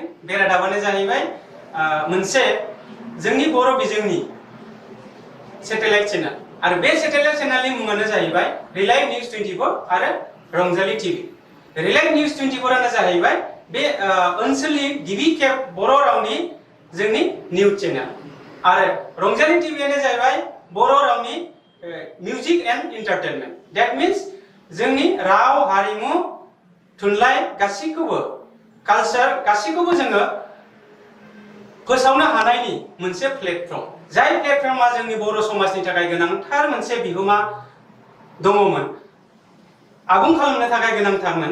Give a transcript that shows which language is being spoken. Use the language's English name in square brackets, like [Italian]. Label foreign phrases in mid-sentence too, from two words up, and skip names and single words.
[Bodo] बे रादाबानो जाहैबाय मोनसे जोंनि बर' बिजोंनि [English] satellite channel [Bodo] आरो बे [English] satellite channel [Bodo] मुङानो जाहैबाय रिलायन्स निउज 24 आरो रंजाली टीवी। रिलायन्स निउज 24 आनो जाहैबाय बे ओनसोलनि गिबि खेब बर' रावनि जोंनि [English] news channel [Bodo] आरो रंजाली टीवीआनो जाहैबाय बर' रावनि [English] music and entertainment. that means [Bodo] जोंनि राव हारिमु थुनलाइ गासैखौबो कालचार गासैखौबो जोङो फोसावनो हानायनि मोनसे प्लेटफर्म। जाय प्लेटफर्मा जोंनि बर' समाजनि थाखाय गोनांथार मोनसे बिहोमा दङमोन, आबुं खालामनो थाखाय गोनांथारमोन।